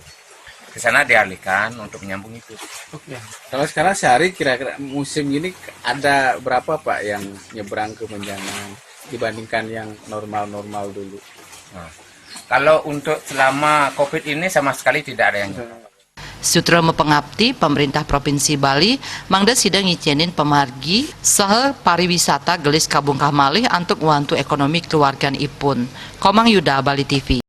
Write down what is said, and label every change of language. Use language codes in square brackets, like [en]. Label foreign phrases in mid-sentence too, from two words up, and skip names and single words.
[id] Ke sana dialihkan untuk menyambung itu. Oke. Kalau sekarang sehari kira-kira musim ini ada berapa Pak yang nyebrang ke Menjangan dibandingkan yang normal-normal dulu? Nah, kalau untuk selama COVID ini sama sekali tidak ada yang [ban] Sutra mepengabdi pemerintah Provinsi Bali mangda sidang ngicienin pemargi saha pariwisata gelis kabungkah malih antuk wantu ekonomi keluargan ipun. Komang Yuda, Bali TV.